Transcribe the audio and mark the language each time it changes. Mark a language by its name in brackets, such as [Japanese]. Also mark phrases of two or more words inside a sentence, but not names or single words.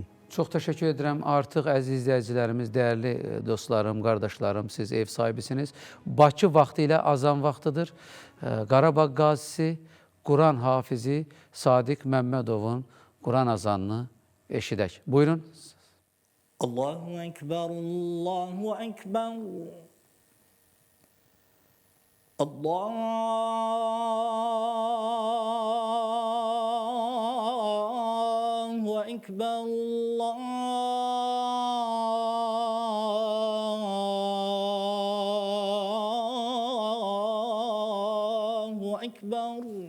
[Azerbaijani] Çox təşəkkür edirəm. Artıq əziz izləyicilərimiz, dəyərli dostlarım, qardaşlarım, siz ev sahibisiniz. Bakı vaxtı ilə azan vaxtıdır. Qarabağ qazisi, Quran hafizi Sadiq Məmmədovun Quran azanını eşidək. Buyurun. [Arabic] الله أكبر، الله أكبر. الله أكبر، الله أكبر.